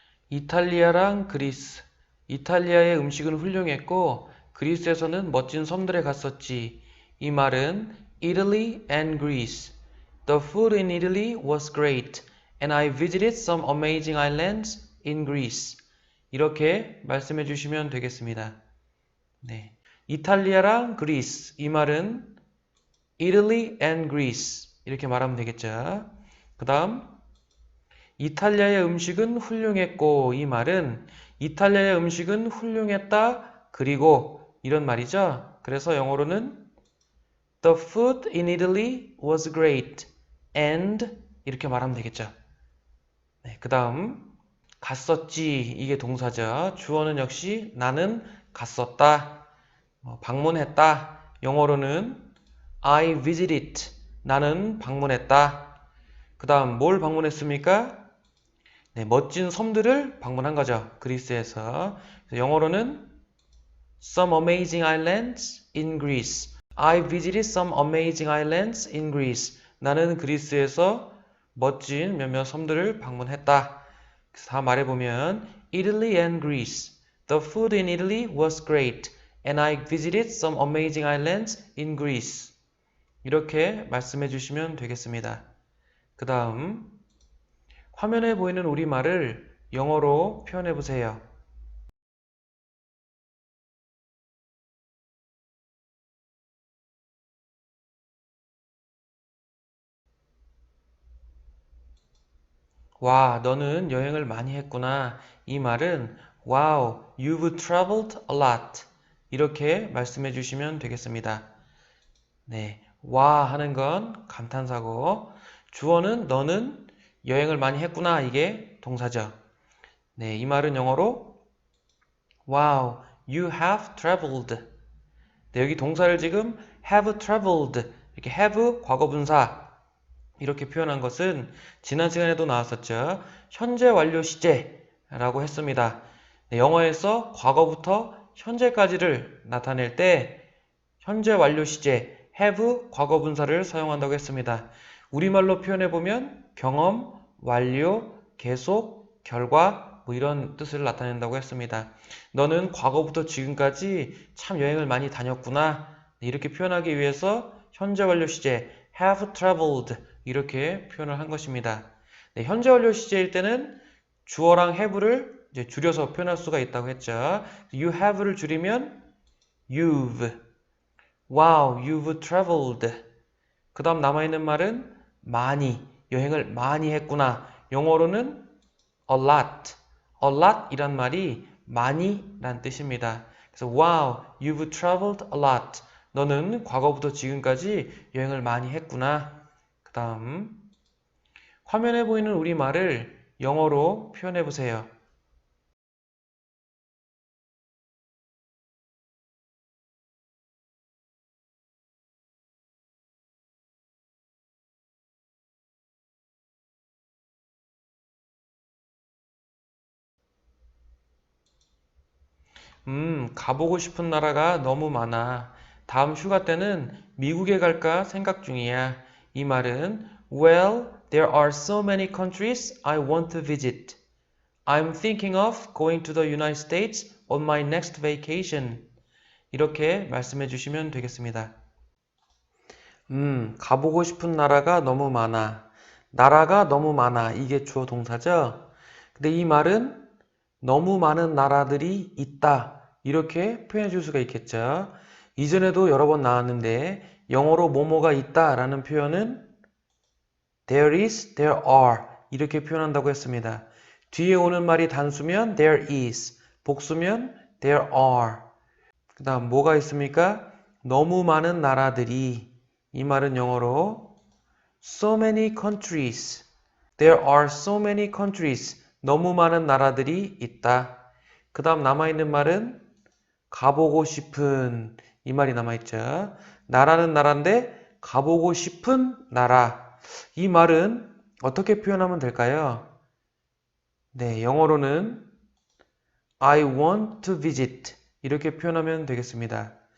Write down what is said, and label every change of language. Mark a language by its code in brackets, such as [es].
[ko] 이탈리아랑 그리스. 이탈리아의 음식은 훌륭했고 그리스에서는 멋진 섬들에 갔었지. 이 말은 [en] Italy and Greece. The food in Italy was great and I visited some amazing islands in Greece. [ko] 이렇게 말씀해 주시면 되겠습니다. 네. 이탈리아랑 그리스. 이 말은 [en] Italy and Greece. [ko] 이렇게 말하면 되겠죠. 그 다음 이탈리아의 음식은 훌륭했고 이 말은 이탈리아의 음식은 훌륭했다 그리고 이런 말이죠. 그래서 영어로는 [en] The food in Italy was great and [ko] 이렇게 말하면 되겠죠. 네, 그 다음 갔었지 이게 동사죠. 주어는 역시 나는 갔었다 방문했다 영어로는 [en] I visited [ko] 나는 방문했다. 그 다음 뭘 방문했습니까? 네, 멋진 섬들을 방문한 거죠. 그리스에서. 영어로는 [en] Some amazing islands in Greece. I visited some amazing islands in Greece. [ko] 나는 그리스에서 멋진 몇몇 섬들을 방문했다. 그래서 다 말해보면 [en] Italy and Greece. The food in Italy was great. And I visited some amazing islands in Greece. [ko] 이렇게 말씀해 주시면 되겠습니다. 그 다음 화면에 보이는 우리말을 영어로 표현해 보세요. 와, 너는 여행을 많이 했구나. 이 말은 [en] Wow, you've traveled a lot. [ko] 이렇게 말씀해 주시면 되겠습니다. 네, 와 하는 건 감탄사고 주어는 너는 여행을 많이 했구나. 이게 동사죠. 네, 이 말은 영어로 [en] Wow, you have traveled. [ko] 네, 여기 동사를 지금 [en] have traveled [ko] 이렇게 have 과거분사 이렇게 표현한 것은 지난 시간에도 나왔었죠. 현재 완료 시제라고 했습니다. 네, 영어에서 과거부터 현재까지를 나타낼 때 현재 완료 시제 have 과거분사를 사용한다고 했습니다. 우리말로 표현해보면 경험, 완료, 계속, 결과 뭐 이런 뜻을 나타낸다고 했습니다. 너는 과거부터 지금까지 참 여행을 많이 다녔구나. 네, 이렇게 표현하기 위해서 현재 완료 시제 [en] have traveled [ko] 이렇게 표현을 한 것입니다. 네, 현재 완료 시제일 때는 주어랑 have를 이제 줄여서 표현할 수가 있다고 했죠. [en] You have를 [ko] 줄이면 [en] you've. Wow, you've traveled. [ko] 그 다음 남아있는 말은 많이, 여행을 많이 했구나. [en] 영어로는 a lot. a lot [ko] 이란 말이 많이 란 뜻입니다. 그래서 [en] wow, you've traveled a lot. [ko] 너는 과거부터 지금까지 여행을 많이 했구나. 그 다음 화면에 보이는 우리말을 영어로 표현해 보세요. 가보고 싶은 나라가 너무 많아. 다음 휴가 때는 미국에 갈까 생각 중이야. 이 말은 [en] Well, there are so many countries I want to visit. I'm thinking of going to the United States on my next vacation. [ko] 이렇게 말씀해 주시면 되겠습니다. 가보고 싶은 나라가 너무 많아. 나라가 너무 많아. 이게 주어 동사죠? 근데 이 말은 너무 많은 나라들이 있다. 이렇게 표현해 줄 수가 있겠죠. 이전에도 여러 번 나왔는데 영어로 뭐뭐가 있다 라는 표현은 [en] there is, there are [ko] 이렇게 표현한다고 했습니다. 뒤에 오는 말이 단수면 [en] there is, [ko] 복수면 [en] there are. [ko] 그 다음 뭐가 있습니까? 너무 많은 나라들이 이 말은 영어로 [en] so many countries. There are so many countries. [ko] 너무 많은 나라들이 있다. 그 다음 남아있는 말은 가보고 싶은 이 말이 남아있죠. 나라는 나라인데 가보고 싶은 나라. 이 말은 어떻게 표현하면 될까요? 네, 영어로는 [en] I want to visit [ko] 이렇게 표현하면 되겠습니다.